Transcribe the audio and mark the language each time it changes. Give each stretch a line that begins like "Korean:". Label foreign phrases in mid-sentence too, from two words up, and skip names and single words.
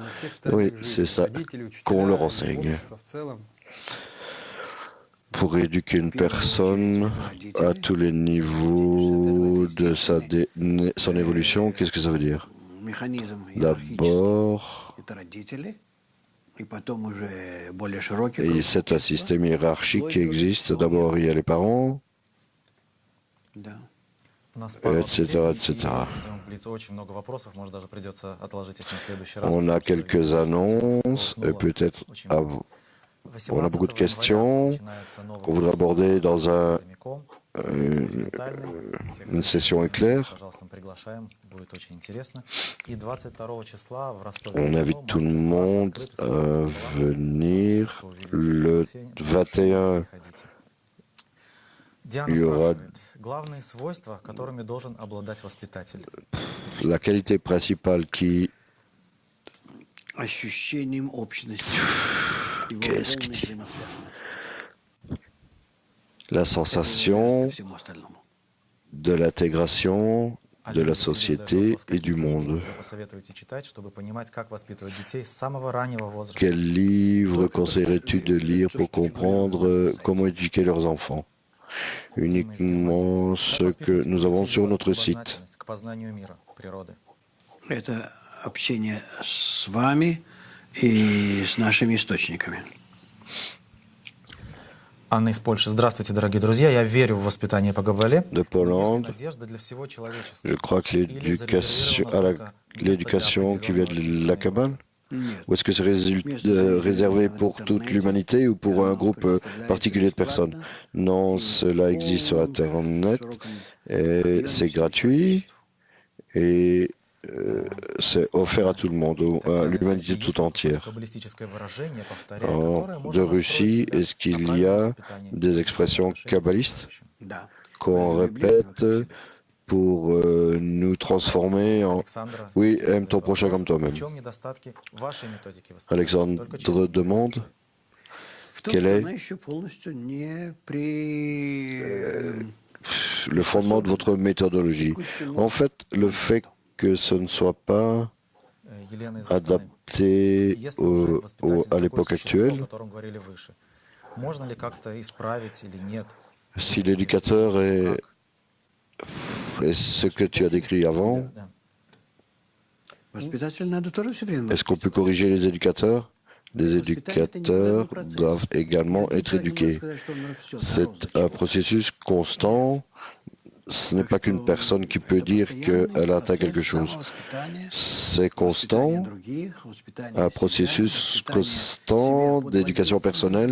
French: Oui, c'est ça qu'on leur enseigne. Pour éduquer une personne à tous les niveaux de son évolution, qu'est-ce que ça veut dire? D'abord,
Russian: и потом уже более широкий
French: Et
Russian: круг
French: c'est un
Russian: общества.
French: système hiérarchique qui existe. D'abord, il y a les parents,
Russian: Да. У нас пару
French: etc.,
Russian: объявлений, и,
French: etc.
Russian: видимо, в Блице очень много вопросов, может, даже придется отложить их на следующий раз.
French: On a
Russian: потому что, я
French: quelques
Russian: вижу, что
French: annonces,
Russian: всколыхнуло
French: peut-être
Russian: очень
French: on
Russian: много.
French: a beaucoup de
Russian: 18 января
French: questions
Russian: начинается новый
French: qu'on voudrait
Russian: курс
French: aborder dans
Russian: академиком,
French: une
Russian: экспериментальный. Все, кто
French: une
Russian: хочет
French: session
Russian: пригласить,
French: éclair.
Russian: пожалуйста, мы приглашаем, будет очень интересно. И 22 числа в
French: On
Russian: Ростове-на-Дону
French: invite tout le
Russian: мастер-класс
French: monde
Russian: «Открытый
French: à
Russian: свободный талант». Тоже
French: venir.
Russian: шанс увидеть
French: Le
Russian: приглашение.
French: 21,
Russian: Приходите. Диана
French: il y aura
Russian: спрашивает, главные свойства, которыми должен обладать воспитатель?
French: la qualité principale qui...
Russian: Ощущением общности, его
French: Qu'est-ce
Russian: полной
French: qu'il dit?
Russian: взаимосвязанности.
French: La
Russian: Это
French: sensation
Russian: ко всему остальному.
French: de l'intégration de la
Russian: Алина Алексеевич задает
French: société
Russian: вопрос,
French: et
Russian: какие
French: du
Russian: книги
French: monde.
Russian: вы посоветуете читать, чтобы понимать, как воспитывать детей с самого раннего возраста?
French: Quel livre
Russian: Только то, что-
French: conseillerais-tu de lire
Russian: то,
French: pour
Russian: что фигурировало
French: comprendre
Russian: на сайте.
French: comment éduquer leurs enfants? Uniquement
Russian: Как
French: ce que
Russian: воспитывать
French: nous
Russian: у
French: avons
Russian: детей
French: sur notre site.
Russian: любознательность к познанию мира, природы? Это общение с вами и с нашими источниками. Анна из Польши. Здравствуйте, дорогие друзья. Я верю в воспитание по Кабале.
French: De Pologne,
Russian: Надежда для всего человечества.
French: je crois que l'éducation qui vient de la Kabbale,
Russian: Нет.
French: ou est-ce que c'est réservé pour toute l'humanité ou pour un groupe particulier de personnes? Non, cela existe sur Internet et c'est gratuit et c'est offert à tout le monde, à l'humanité tout entière. De Russie, est-ce qu'il y a des expressions kabbalistes
Russian: Да.
French: qu'on répète pour nous transformer en... Oui, aime ton prochain comme toi-même. Alexandre demande
Russian: В том,
French: quel
Russian: что
French: est
Russian: она еще полностью не
French: le fondement de votre méthodologie. En fait, le fait que ce ne soit pas adapté à l'époque actuelle, si l'éducateur est ce que tu as décrit avant,
Russian: Воспитатель надо тоже все время.
French: est-ce qu'on peut corriger les éducateurs? Les éducateurs doivent également être éduqués. C'est un processus constant. Ce n'est pas qu'une personne qui peut dire qu'elle a atteint quelque chose. C'est constant, un processus constant d'éducation personnelle.